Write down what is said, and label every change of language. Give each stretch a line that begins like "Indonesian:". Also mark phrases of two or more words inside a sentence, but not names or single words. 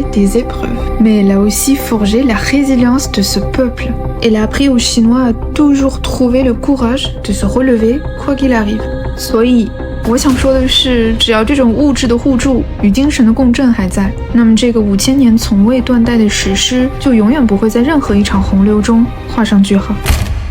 French: des épreuves, mais elle a aussi forgé la résilience de ce peuple. Elle a appris aux Chinois à toujours trouver le courage de se relever quoi qu'il arrive.
Chinese: 所以我想说的是，只要这种物质的互助与精神的共振还在，那么这个5000年从未断代的史诗就永远不会在任何一场洪流中画上句号。